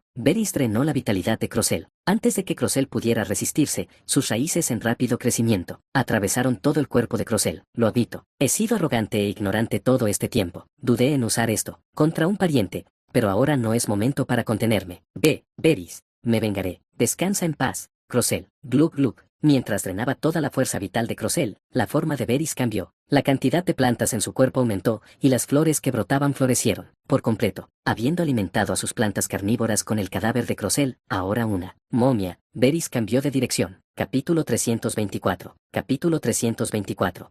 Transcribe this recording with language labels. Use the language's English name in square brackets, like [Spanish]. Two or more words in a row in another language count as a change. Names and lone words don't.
[Spanish] Beris drenó la vitalidad de Crossel. Antes de que Crossel pudiera resistirse, sus raíces en rápido crecimiento atravesaron todo el cuerpo de Crossel. Lo admito. He sido arrogante e ignorante todo este tiempo. Dudé en usar esto contra un pariente, pero ahora no es momento para contenerme. Beris, me vengaré. Descansa en paz, Crossel. Glug glug. Mientras drenaba toda la fuerza vital de Crocel, la forma de Varys cambió. La cantidad de plantas en su cuerpo aumentó, y las flores que brotaban florecieron, por completo. Habiendo alimentado a sus plantas carnívoras con el cadáver de Crocel, ahora una momia, Varys cambió de dirección. Capítulo 324. Capítulo 324.